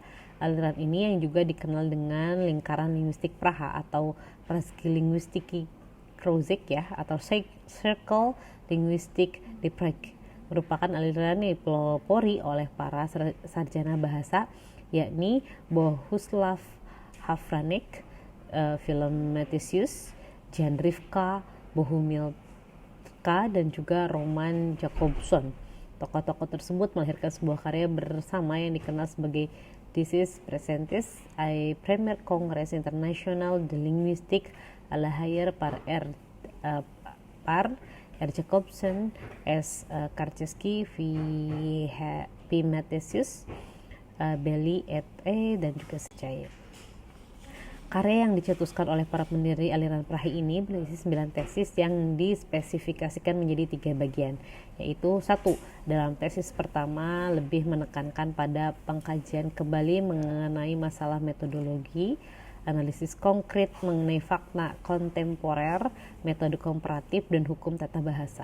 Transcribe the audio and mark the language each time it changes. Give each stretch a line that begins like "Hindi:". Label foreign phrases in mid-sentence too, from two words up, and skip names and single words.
Indonesian: Aliran ini yang juga dikenal dengan lingkaran linguistik Praha atau Pražský lingvistický kroužek ya, atau Circle Linguistic di Prague, merupakan aliran yang dipelopori oleh para sarjana bahasa yakni Bohuslav Hafranek, Philometisius, Jan Rivka, Bohumilka, dan juga Roman Jakobson. Tokoh-tokoh tersebut melahirkan sebuah karya bersama yang dikenal sebagai Thesis Presentis ai Premier Congress International de Linguistique à la Hire par R. Jacobson, S. Karczewski, V. Matthesius, Belli et dan juga Secaya. Karya yang dicetuskan oleh para pendiri aliran Prahi ini berisi 9 tesis yang dispesifikasikan menjadi 3 bagian, yaitu 1. Dalam tesis pertama lebih menekankan pada pengkajian kembali mengenai masalah metodologi, analisis konkret mengenai fakta kontemporer, metode komparatif, dan hukum tata bahasa.